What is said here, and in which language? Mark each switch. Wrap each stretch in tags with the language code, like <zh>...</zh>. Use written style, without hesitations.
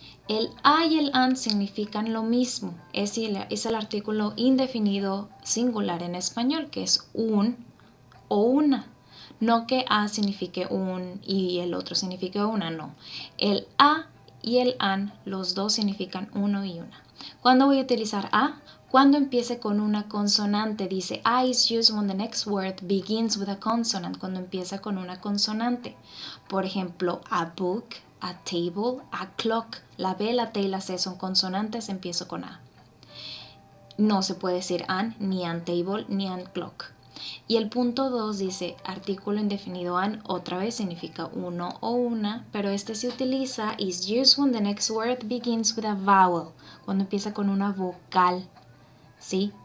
<es>El a y el an significan lo mismo. Es el artículo indefinido singular en español, que es un o una. No que a signifique un y el otro signifique una, no. El a y el an, los dos significan uno y una. ¿Cuándo voy a utilizar a? Cuando empiece con una consonante.</es> <en>Dice a is used when the next word begins with a consonant.</en> <es>Cuando empieza con una consonante. Por ejemplo, a book, a table, a clock. La B, la T y la C son consonantes, empiezo con a. No se puede decir an, ni an table, ni an clock. Y el punto 2 dice artículo indefinido an, otra vez significa uno o una, pero este se utiliza is used when the next word begins with a vowel, cuando empieza con una vocal, ¿sí?</es>